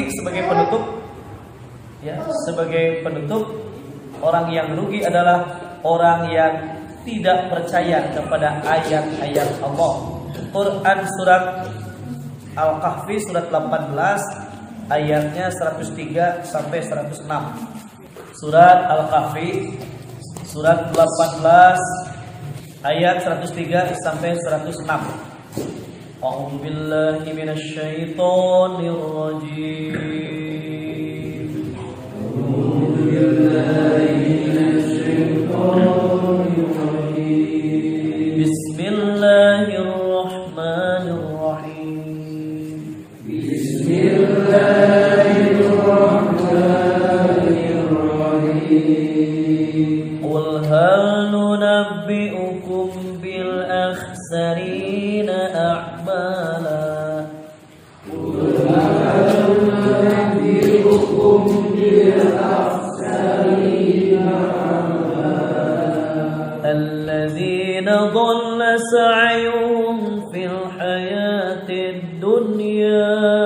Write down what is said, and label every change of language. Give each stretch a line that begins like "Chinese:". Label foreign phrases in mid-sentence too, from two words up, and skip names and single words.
Indonesian: Sebagai penutup, ya sebagai penutup, orang yang rugi adalah orang yang tidak percaya kepada ayat-ayat Allah. Quran surat Al-Kahfi surat 18 ayatnya 103 sampai 106. Surat Al-Kahfi surat 18 ayat 103 sampai 106.
Arabic: أعوذ بالله من الشيطان الرجيم. Bismillahirrahmanirrahim. Bismillahirrahmanirrahim. قل هل ننبئكم بالأخسرين أعمالا. الذين ضل سعيهم في الحياة الدنيا